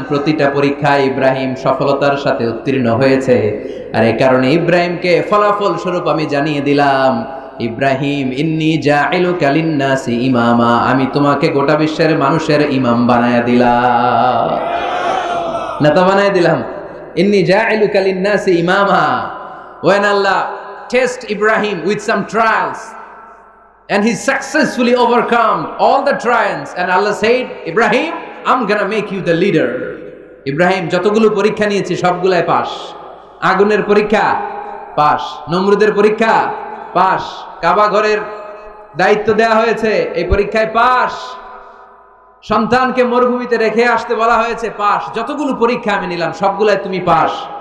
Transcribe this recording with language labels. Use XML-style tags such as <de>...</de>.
<bn>প্রতিটা পরীক্ষায় ইব্রাহিম সফলতার সাথে উত্তীর্ণ হয়েছে, আর এই কারণে ইব্রাহিমকে ফলাফল স্বরূপ আমি জানিয়ে দিলাম, ইব্রাহিম</bn> <ar>ইন্নী জাঈলুকা লিন-নাসি ইমামা,</ar> <bn>আমি তোমাকে গোটা বিশ্বের মানুষের ইমাম বানায়া দিলাম, নেতা বানায়া দিলাম।</bn> <ar>ইন্নী জাঈলুকা লিন-নাসি ইমামা।</ar> <en>When Allah test Ibrahim with some trials and he successfully overcome all the trials, and Allah said, Ibrahim, I'm gonna make you the leader.</en> <bn>Ibrahim যতগুলো পরীক্ষা নিয়েছে সবগুলাই পাস। আগুনের পরীক্ষা পাস, নমরুদের পরীক্ষা পাস, কাবা ঘরের দায়িত্ব দেয়া হয়েছে, এই পরীক্ষায় পাস। সন্তানকে মরুভূমিতে রেখে আসতে বলা হয়েছে, পাস। যতগুলো পরীক্ষা আমি নিলাম সবগুলাই তুমি পাস।</bn>